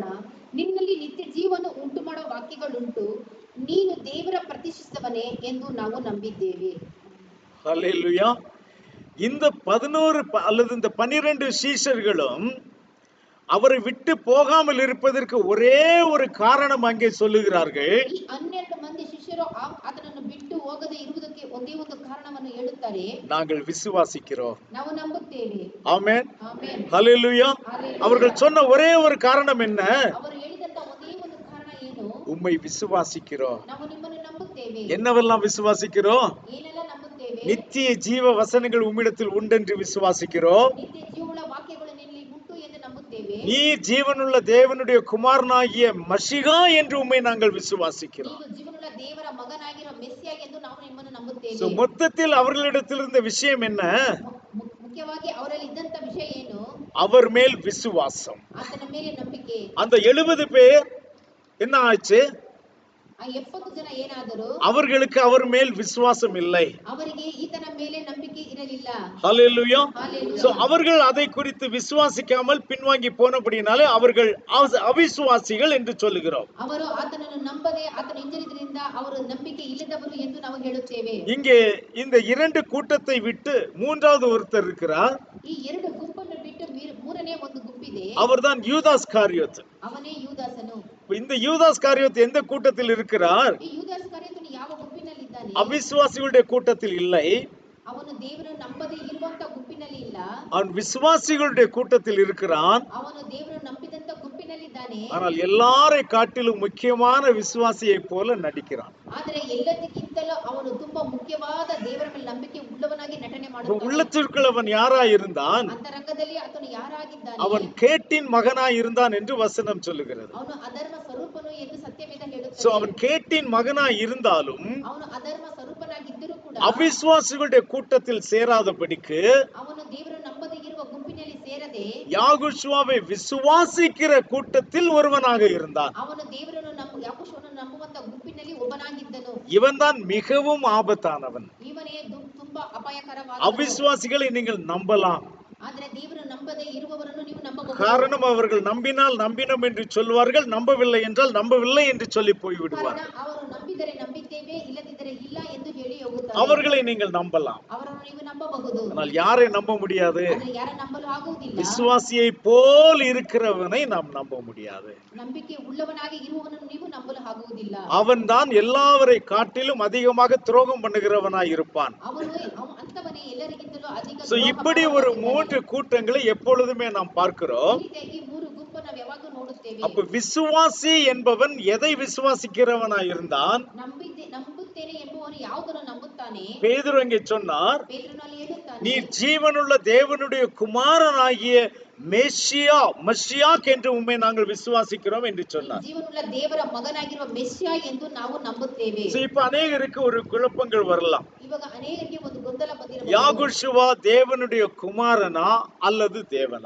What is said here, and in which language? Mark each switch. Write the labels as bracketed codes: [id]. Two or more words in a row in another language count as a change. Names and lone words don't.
[kn] ನಿನ್ನಲ್ಲಿ ನಿತ್ಯ ಜೀವನ ಉಂಟು ಮಾಡೋ ವಾಕ್ಯಗಳುಂಟು, ನೀನು ದೇವರ ಪ್ರತಿಷ್ಠಿಸಿದವನೇ ಎಂದು ನಾವು ನಂಬಿದ್ದೇವೆ. [ta] ஹல்லேலூயா. இந்த 11 அல்லது இந்த 12 சீஷர்களும் அவரை விட்டு போகாமல் இருப்பதற்கு ஒரே ஒரு காரணம் அங்கே சொல்லுகிறார்கள். [kn] ಈ 12 ಮಂದಿ ಶಿಷ್ಯರು ಆತನನ್ನು ಬಿಟ್ಟು ಹೋಗದೆ ಇರುವುದಕ್ಕೆ ಒಂದೇ ಒಂದು ಕಾರಣವನ್ನು ಹೇಳುತ್ತಾರೆ. [ta] நாங்கள் விசுவாசிக்கிறோம். [kn] ನಾವು ನಂಬುತ್ತೇವೆ. [ta] ஆமென். [kn] ಆಮೆನ್. [ta] ஹல்லேலூயா. அவர்கள் சொன்ன ஒரே ஒரு காரணம் என்ன? [kn] ಅವರು ಹೇಳಿದಂತ ಒಂದೇ ಒಂದು ಕಾರಣ ಏನು? [ta] உம்மை விசுவாசிக்கிறோம். [kn] ನಾವು ನಿಮ್ಮನ್ನು ನಂಬುತ್ತೇವೆ. [ta] என்னவெல்லாம் விசுவாசிக்கிறோம்? [kn] ಏನೆಲ್ಲ ನಂಬುತ್ತೇವೆ? [ta] நித்திய ஜீவ வசனங்கள் உம்மிடத்தில் உண்டென்று விசுவாசிக்கிறோம். [kn] ನಿತ್ಯ ಜೀವನ ವಾಕ್ಯಗಳು ನಿನ್ನಲ್ಲಿ ಉಂಟು ಎಂದು ನಂಬುತ್ತೇವೆ. [ta] நீ ஜீவனுள்ள தேவனுடைய குமாரனாகிய மஷிகா என்று உம்மை நாங்கள் விசுவாசிக்கிறோம். [kn] ನೀವು ಜೀವನುಳ್ಳ ದೇವರ ಮಗನಾಗಿರೋ ಮೆಸ್ಸಿಯ ಎಂದು ನಾವು ನಿಮ್ಮನ್ನು ನಂಬುತ್ತೇವೆ. [ta] மொத்தத்தில் அவர்களிடத்தில் இருந்த விஷயம் என்ன? [kn] ಮುಖ್ಯವಾಗಿ ಅವರಲ್ಲಿ ಇದ್ದಂತ ವಿಷಯ ಏನು? [ta] அவர் மேல் விசுவாசம். [kn] ಆತನ ಮೇಲೆ ನಂಬಿಕೆ. [ta] அந்த 70 பேர் என்ன ஆச்சு? [kn] ಆ 70 ಜನ ಏನಾದರೂ [ta] அவர்களுக்கு அவர் மேல் விசுவாசம் இல்லை. [kn] ಅವರಿಗೆ ಈತನ ಮೇಲೆ ನಂಬಿಕೆ ಇರಲಿಲ್ಲ. [ta] ஹல்லேலூயா. [en] Hallelujah. [ta] சோ அவர்கள் அதை குறித்து விசுவாசிக்காமல் பின்வாங்கி போனபடினாலே அவர்கள் அவிசுவாசிகள் என்று சொல்லுகிறோம். [kn] ಅವರು ಆತನನ್ನು ನಂಬದೆ ಆತನ ಹಿಂಜರಿದ್ರಿಂದ ಅವರು ನಂಬಿಕೆ ಇಲ್ಲದವರು ಎಂದು ನಾವು ಹೇಳುತ್ತೇವೆ. [ta] இங்கே இந்த இரண்டு கூட்டத்தை விட்டு மூன்றாவது ஒருத்தர் இருக்கிறார். [kn] ಈ ಎರಡು ಗುಂಪನ್ನು ಬಿಟ್ಟು ಮೂರನೇ ಒಂದು ಗುಂಪಿದೆ. [ta] அவர்தான் யூதாஸ் காரியோத். [kn] ಅವನೇ ಯೂದಾಸನು. [ta] இந்த யூதாஸ் காரியோத் எந்த கூட்டத்தில் இருக்கிறார்? [kn] ಈ ಯೂದಾಸ್ ಕಾರಿಯೋತನು ಯಾವ ಗುಂಪಿನಲ್ಲಿದ್ದಾನೆ? [ta] அவிசுவாசிகளுடைய கூட்டத்தில் இல்லை. [kn] ಅವನು ದೇವರನ್ನು ನಂಬದೆ ಇರುವಂತ ಗುಂಪಿನಲ್ಲಿ ಇಲ್ಲ. [ta] அவன் விசுவாசிகளுடைய கூட்டத்தில் இருக்கிறான். [kn] ಅವನು ದೇವರನ್ನು ನಂಬಿದಂತ ಗುಂಪಿನಲ್ಲಿದ್ದಾನೆ. [ta] ஆனால் எல்லாரை காட்டிலும் முக்கியமான விசுவாசியை போல நடிக்கிறான். [kn] ಆದರೆ ಎಲ್ಲದಕ್ಕಿಂತಲೂ ಅವನು ತುಂಬಾ ಮುಖ್ಯವಾದ ದೇವರ ಮೇಲೆ ನಂಬಿಕೆ ಉಳ್ಳವನಾಗಿ ನಟನೆ ಮಾಡುತ್ತಾನೆ. [ta] உள்ளத்திற்குள் அவன் யாராய் இருந்தான்? [kn] ಅಂತರಂಗದಲ್ಲಿ ಆತನು ಯಾರಾಗಿದ್ದಾನೆ? [ta] அவன் கேட்டின் மகனாய் இருந்தான் என்று வசனம் சொல்லுகிறது. [kn] ಅವನು ಅಧರ್ಮ ಸ್ವರೂಪನು ಎಂದು ಸತ್ಯವೇದ ಹೇಳುತ್ತದೆ. [ta] சோ அவன் கேட்டின் மகனாய் இருந்தாலும் [kn] ಅವನು ಅಧರ್ಮ ಸ್ವರೂಪನಾಗಿದ್ದರೂ ಕೂಡ [ta] அவிசுவாசிகளுடைய கூட்டத்தில் சேராதபடிக்கு [kn] ಅವನು ದೇವರನ್ನು ನಂಬದೆ ಇರುವ ಗುಂಪಿನಲ್ಲಿ ಸೇರದೆ [ta] யாகுஷுவாவை விசுவாசிக்கிற கூட்டத்தில் ஒருவனாக இருந்தான். [kn] ಅವನು ದೇವರನ್ನು ಯಾಕೋಬನನ್ನು ನಂಬುವಂತ ಗುಂಪಿನಲ್ಲಿ ಒಬ್ಬನಾಗಿದ್ದನು. [ta] இவன்தான் மிகவும் ஆபத்தானவன். [kn] ಇವನೇ ತುಂಬಾ ಅಪಾಯಕರವಾದ. [ta] அவிசுவாசிகளை நீங்கள் நம்பலாம். [kn] ಆದರೆ ದೇವರನ್ನು ನಂಬದೆ ಇರುವವರನ್ನು ನೀವು ನಂಬಬಹುದು. [ta] காரணம் அவர்கள் நம்பினால் நம்பினோம் என்று சொல்வார்கள், நம்பவில்லை என்றால் நம்பவில்லை என்று சொல்லி போய்விடுவார். [kn] ಕಾರಣ ಅವರು ನಂಬಿದರೆ ನಂಬಿದ್ದೇವೆ, ಇಲ್ಲದಿದ್ದರೆ ಇಲ್ಲ ಎಂದು ಹೇಳಿ ಹೋಗುತ್ತಾರೆ. [ta] அவர்களை நீங்கள் நம்பலாம். [kn] ಅವರನ್ನು ನೀವು ನಂಬಬಹುದು. [ta] ஆனால் யாரை நம்ப முடியாது? [kn] ಆದರೆ ಯಾರ ನಂಬಲು ಆಗುವುದಿಲ್ಲ. [ta] விசுவாசியை போல் இருக்கிறவனை நாம் நம்ப முடியாது. [kn] ನಂಬಿಕೆ ಉಳ್ಳವನಾಗಿ ಇರುವವನನ್ನು ನೀವು ನಂಬಲು ಆಗುವುದಿಲ್ಲ. [ta] அவன்தான் எல்லாவரை காட்டிலும் அதிகமாக துரோகம் பண்ணுகிறவனாய் இருப்பான். [kn] ಅವನು ಅಂತವನೇ ಎಲ್ಲರಿಗಿಂತಲೂ ಅಧಿಕ. [ta] சோ இப்படி ஒரு மூன்று கூட்டங்களை எப்பொழுதுமே நாம் பார்க்கிறோம். [kn] ಈ ಮೂರು ಗುಂಪು ನಾವು ಯಾವಾಗಲೂ ನೋಡುತ್ತೇವೆ. [ta] அப்ப விசுவாசி என்பவன் எதை விசுவாசிக்கிறவனாய் இருந்தான்? [kn] ನಂಬುತ್ತೇನೆ ಎಂಬುವನು ಯಾವುದನ್ನು ನಂಬುತ್ತಾನೆ? [ta] பேதுரு அங்கே சொன்னார், [kn] ಪೇತ್ರನಲ್ಲಿ ಹೇಳುತ್ತಾನೆ, [ta] நீ ஜீவனுள்ள தேவனுடைய குமாரனாகிய மெஷியாக் என்று உம்மை நாங்கள் விசுவாசிக்கிறோம் என்று சொன்னார். [kn] ಜೀವನುಳ್ಳ ದೇವರ ಮಗನಾಗಿರುವ ಮೆಸ್ಸಿಯ ಎಂದು ನಾವು ನಂಬುತ್ತೇವೆ. [ta] இப்ப அநேகருக்கு ஒரு குழப்பங்கள் வரலாம். [kn] ಇವಾಗ ಅನೇಕರಿಗೆ ಒಂದು ಗೊಂದಲ ಬಂದಿರಬಹುದು. [ta] யாகுஷுவா தேவனுடைய குமாரனா அல்லது தேவனா?